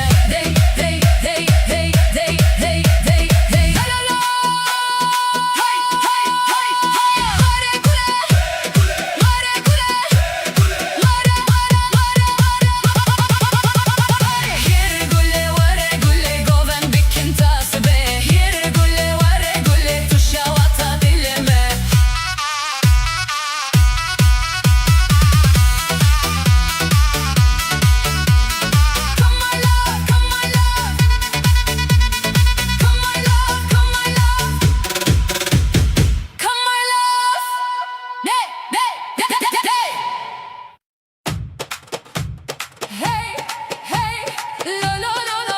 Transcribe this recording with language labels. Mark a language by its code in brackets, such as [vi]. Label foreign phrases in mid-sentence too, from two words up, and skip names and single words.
[ku] Dey dey dey dey dey dey dey dey. La la la. Hay hay hay hay. Vare gule, vare gule, vare vare vare vare. Here gülle vare gülle goven bikin tasbe. Here gülle vare gülle tuşa vata dilime. [en] Come my love, come my love. Come my love, come my love. Come my love. Hey, hey, hey, hey. Hey, hey, lo lo lo lo.